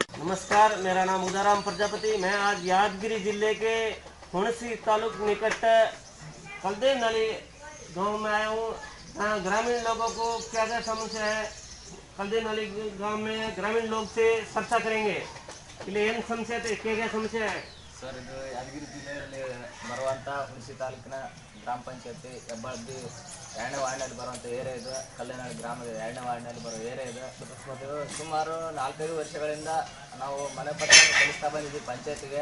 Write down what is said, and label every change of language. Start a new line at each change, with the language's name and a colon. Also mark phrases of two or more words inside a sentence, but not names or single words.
Hindi: नमस्कार, मेरा नाम उदाराम प्रजापति। मैं आज यादगिरी जिले के हुणसी तालुक निकट कलदेवनहली गांव में आया हूँ। ग्रामीण लोगों को क्या क्या समस्या है, कलदेवनहली गांव में ग्रामीण लोग से चर्चा करेंगे।
Kannada: ಇಲ್ಲಿ ಏನು ಸಮಸ್ಯೆ ಐತೆ,
Hindi: क्या समस्या है
Kannada: ಸರ್? ಇದು ಯಾದಗಿರಿ ಜಿಲ್ಲೆಯಲ್ಲಿ ಬರುವಂಥ ಹುಣಸಿ ತಾಲೂಕಿನ ಗ್ರಾಮ ಪಂಚಾಯತಿ ಹೆಬ್ಬಾಳ್ದಿ 2ನೇ ವಾರ್ಡ್ನಲ್ಲಿ ಬರುವಂಥ ಏರಿಯಾ ಇದು. ಕಲ್ಲೇನಹಳ್ಳಿ ಗ್ರಾಮದ 2ನೇ ವಾರ್ಡ್ನಲ್ಲಿ ಬರೋ ಏರಿಯಾ ಇದು. ಇದು ಸುಮಾರು 4-5 ವರ್ಷಗಳಿಂದ ನಾವು ಮನೆ ಪತ್ರ ಸಲ್ಲಿಸ್ತಾ ಬಂದಿದ್ದೀವಿ ಪಂಚಾಯತಿಗೆ.